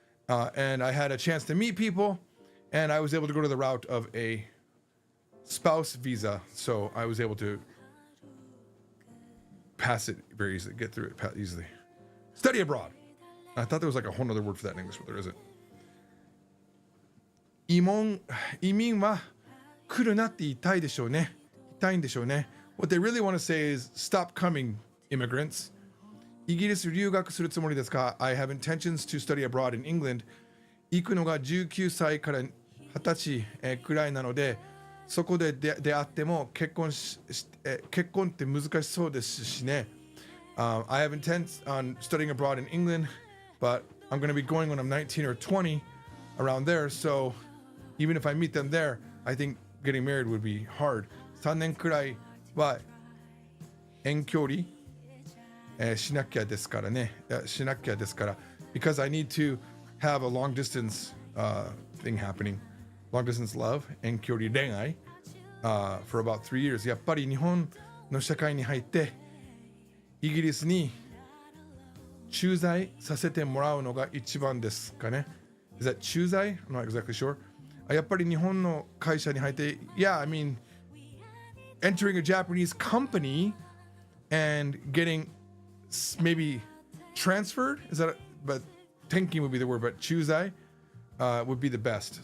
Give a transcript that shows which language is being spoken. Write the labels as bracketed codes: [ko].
[en] And I had a chance to meet people, and I was able to go to the route of a spouse visa, so I was able to pass it very easily, get through it easily. Study abroad. I thought there was like a whole other word for that in English, but there isn't. [ja] 移民は来るなって言いたいでしょうね。言いたいんでしょうね。 [en] What they really want to say is, stop coming, immigrants. [ja] イギリス留学するつもりですか [en] I have intentions to study abroad in England. [ja] 行くのが19歳から20歳くらいなので、そこで出会っても結婚って難しそうですしね。 [en] I have intents on studying abroad in England, but I'm going to be going when I'm 19 or 20 around there. So even if I meet them there, I think getting married would be hard. [ja] 3年くらいは遠距離しなきゃですからね。しなきゃですから。 [en] Because I need to have a long distance thing happening. Long distance love [ja] 遠距離恋愛 [en] for about 3 years. [ja] やっぱり日本の社会に入ってイギリスに駐在させてもらうのが一番ですかね。 [en] Is that 駐在?I'm not exactly sure. [ja] やっぱり日本の会社に入って [en] Yeah, I mean entering a Japanese company and getting maybe transferred, is that but tenkin would be the word, but chuzai would be the best.